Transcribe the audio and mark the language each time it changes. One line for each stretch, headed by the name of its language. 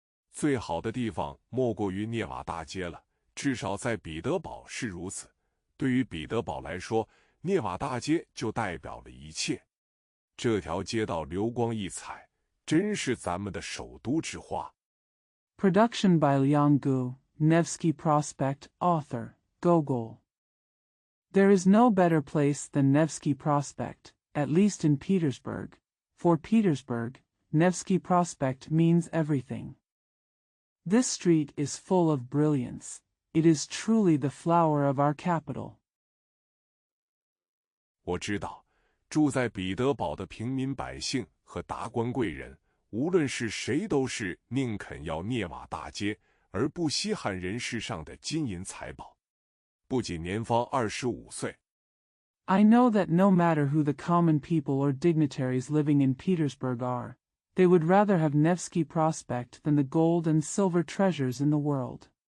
Chinese: 最好的地方莫过于涅瓦大街了，至少在彼得堡是如此。对于彼得堡来说，涅瓦大街就代表了一切。这条街道流光溢彩，真是咱们的首都之花。
English: Production by Liang Gu, Nevsky Prospect, author, Gogol. There is no better place than Nevsky Prospect, at least in Petersburg. For Petersburg, Nevsky Prospect means everything. This street is full of brilliance. It is truly the flower of our capital.
Chinese: 我知道，住在彼得堡的平民百姓和达官贵人，无论是谁都是宁肯要涅瓦大街，而不稀罕人世上的金银财宝。不仅年方25岁。
English: I know that no matter who the common people or dignitaries living in Petersburg are, they would rather have Nevsky Prospect than the gold and silver treasures in the world.